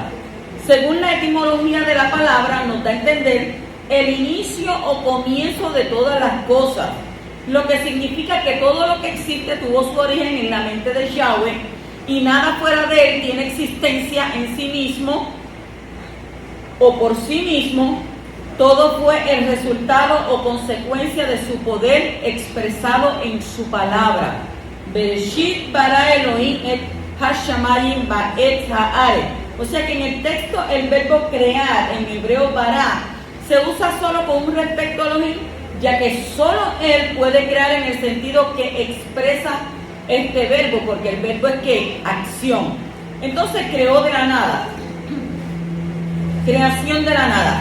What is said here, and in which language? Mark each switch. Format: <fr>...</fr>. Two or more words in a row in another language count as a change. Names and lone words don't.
<es>Según la etimología de la palabra, nos da a entender el inicio o comienzo de todas las cosas, lo que significa que todo lo que existe tuvo su origen en la mente de Yahweh, y nada fuera de él tiene existencia en sí mismo o por sí mismo. Todo fue el resultado o consecuencia de su poder expresado en su palabra.</es> <he>בראשית ברא אלוהים את השמים ואת הארץ.</he> <es>O sea que en el texto el verbo crear, en hebreo bara, se usa solo con un respecto a Elohim, ya que solo él puede crear en el sentido que expresa este verbo, porque el verbo es que acción. Entonces creó de la nada, creación de la nada.</es>